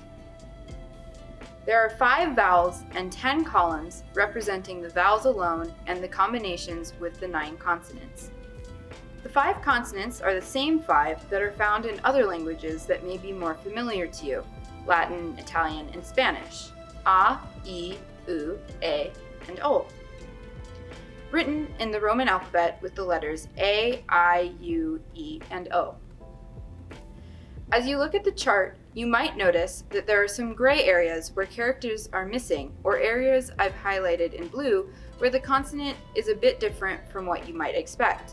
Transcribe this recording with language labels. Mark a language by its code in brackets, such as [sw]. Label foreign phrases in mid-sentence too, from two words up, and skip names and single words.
[en] There are 5 vowels and 10 columns representing the vowels alone and the combinations with the 9 consonants. The 5 consonants are the same 5 that are found in other languages that may be more familiar to you, Latin, Italian, and Spanish: a, e, u, e, and o. Written in the Roman alphabet with the letters A, I, U, E, and O. As you look at the chart, you might notice that there are some gray areas where characters are missing, or areas I've highlighted in blue where the consonant is a bit different from what you might expect.